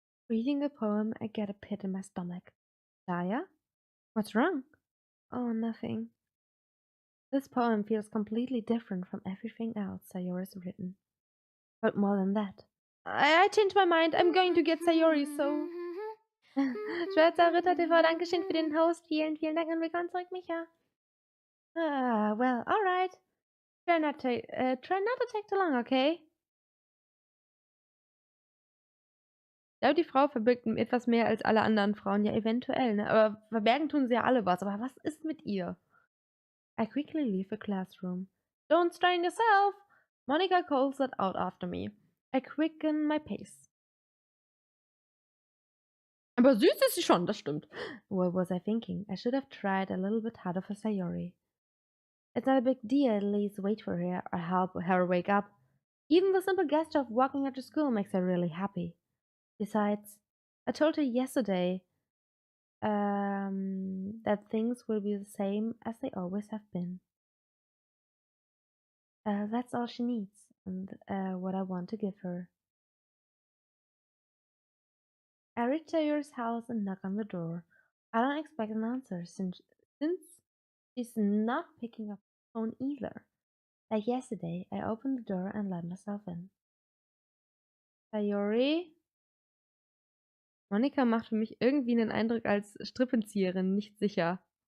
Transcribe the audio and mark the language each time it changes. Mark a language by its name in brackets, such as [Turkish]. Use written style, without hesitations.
[English] Reading the poem, I get a pit in my stomach. Chaya? What's wrong? Oh, nothing. This poem feels completely different from everything else Sayori's written. But more than that. I changed my mind. I'm going to get Sayori, so... [German] Schwarzer Ritter TV, Dankeschön für den Host. Vielen Dank und willkommen zurück, Micha. [English] Well, alright. Try not to take too long, okay? [German] Ich glaube, die Frau verbirgt etwas mehr als alle anderen Frauen. Ja, eventuell, ne? Aber verbergen tun sie ja alle was. Aber was ist mit ihr? [English] I quickly leave the classroom. Don't strain yourself! Monica calls that out after me. I quicken my pace. [German] Aber süß ist sie schon, das stimmt. [English] What was I thinking? I should have tried a little bit harder for Sayori. It's not a big deal, at least wait for her or help her wake up. Even the simple gesture of walking her to school makes her really happy. Besides, I told her yesterday that things will be the same as they always have been. That's all she needs, and what I want to give her. I reach Sayori's house and knock on the door. I don't expect an answer since she's not picking up the phone either. Like yesterday, I opened the door and let myself in. Sayori? [German] Monika macht für mich irgendwie einen Eindruck als Strippenzieherin, nicht sicher.